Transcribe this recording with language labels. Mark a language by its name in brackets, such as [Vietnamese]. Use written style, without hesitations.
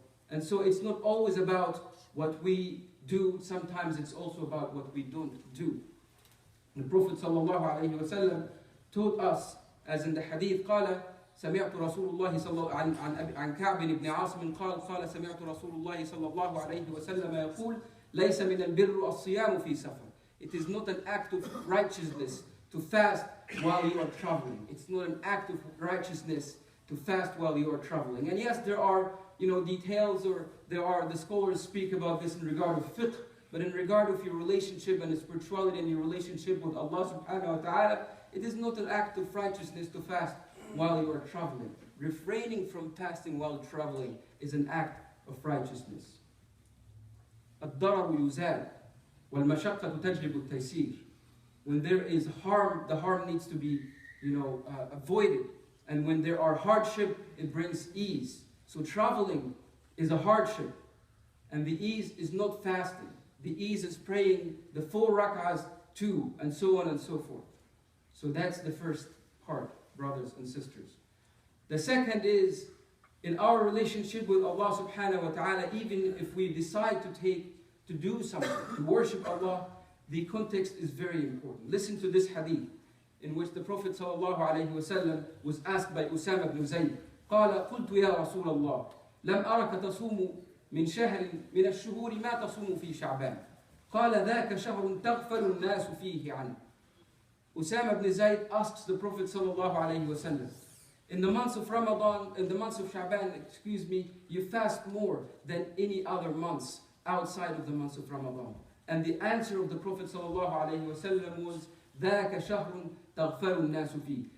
[English] And so it's not always about what we do, sometimes it's also about what we don't do. The Prophet ﷺ taught us, as in the hadith, [Arabic] قال سمعت رسول الله صلى عن كعب بن عاصم قال سمعت رسول الله صلى الله عليه وسلم يقول ليس من البر الصيام في سفر. [English] It is not an act of righteousness to fast while you are traveling. It's not an act of righteousness to fast while you are traveling. And yes, there are details, or the scholars speak about this in regard of fiqh, but in regard of your relationship and spirituality and your relationship with Allah subhanahu wa ta'ala, it is not an act of righteousness to fast while you are traveling. Refraining from fasting while traveling is an act of righteousness. [Arabic] الضرر يزال والمشقة تجلب التيسير. [English] When there is harm, the harm needs to be avoided. And when there are hardship, it brings ease. So traveling is a hardship. And the ease is not fasting. The ease is praying the 4 rak'ahs too, and so on and so forth. So that's the first part, brothers and sisters. The second is, in our relationship with Allah subhanahu wa ta'ala, even if we decide to do something, to worship Allah, the context is very important. Listen to this hadith, in which the Prophet sallallahu alayhi wa sallam was asked by Usama ibn Zayd, [Arabic] قال قلت يا رسول الله لم أرك تصوم من شهر من الشهور ما تصوم في شعبان قال ذاك شهر تغفل الناس فيه عنه. [English] Usama ibn Zayd asks the Prophet sallallahu alayhi wa sallam, in the months of Ramadan, in the months of Sha'ban, you fast more than any other months outside of the months of Ramadan. And the answer of the Prophet sallallahu alayhi wa sallam was, [Arabic] ذاك شهر تغفل الناس فيه.